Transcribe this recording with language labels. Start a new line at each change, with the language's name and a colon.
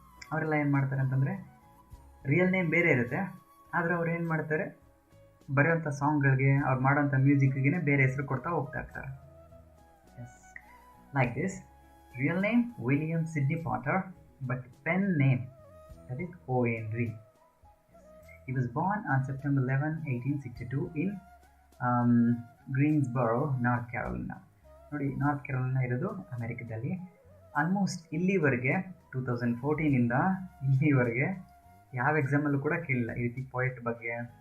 Kannada: ಅವರೆಲ್ಲ ಏನು ಮಾಡ್ತಾರೆ ಅಂತಂದರೆ ರಿಯಲ್ ನೇಮ್ ಬೇರೆ ಇರುತ್ತೆ, ಆದರೆ ಅವ್ರು ಏನು ಮಾಡ್ತಾರೆ, ಬರೆಯೋಂಥ ಸಾಂಗ್ಗಳಿಗೆ, ಅವ್ರು ಮಾಡೋಂಥ ಮ್ಯೂಸಿಕ್ಗೆ ಬೇರೆ ಹೆಸರು ಕೊಡ್ತಾ ಹೋಗ್ತಾ ಇರ್ತಾರೆ.
English: Yes, like this. Real name William Sydney Porter, but pen name that is O. Henry. He was born on September 11, 1862 in Greensboro, North Carolina.
Kannada: ನೋಡಿ, ನಾರ್ತ್ ಕ್ಯಾರೋಲಿನಾ ಇರೋದು ಅಮೆರಿಕದಲ್ಲಿ. ಆಲ್ಮೋಸ್ಟ್ ಇಲ್ಲಿವರೆಗೆ 2014ಇಂದ ಇಲ್ಲಿವರೆಗೆ ಯಾವ ಎಕ್ಸಾಮಲ್ಲೂ ಕೂಡ ಕೇಳಿಲ್ಲ ಈ ರೀತಿ ಪೊಯೆಟ್ ಬಗ್ಗೆ.